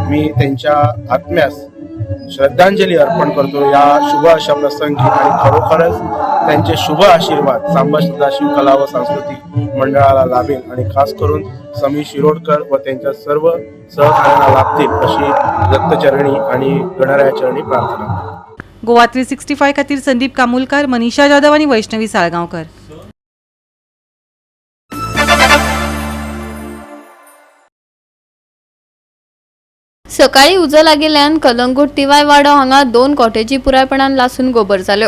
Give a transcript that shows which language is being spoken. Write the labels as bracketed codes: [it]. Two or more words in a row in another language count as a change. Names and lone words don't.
[mr] मी त्यांच्या आत्म्यास श्रद्धांजली अर्पण करतो या शुभ अशा प्रसंगी आणि खरोखरच त्यांचे शुभ आशीर्वाद सांबा सदाशिव कला व सांस्कृतिक मंडळाला लाभेल आणि खास करून समीर शिरोडकर व त्यांच्या सर्व सहकार्यांना लाभतील अशी दत्तचरणी आणि गणरायाचरणी प्रार्थना. [kok] गोवा 365 खातीर संदीप कामुलकार, मनीषा जाधव आणि वैष्णवी साळगांवकर. सकाळी उजो लागिल्ल्यान कलंगूट टीवाय वाडो हांगा 2 कॉटेजी पुरायपणान लासून गोबर जाल्यो.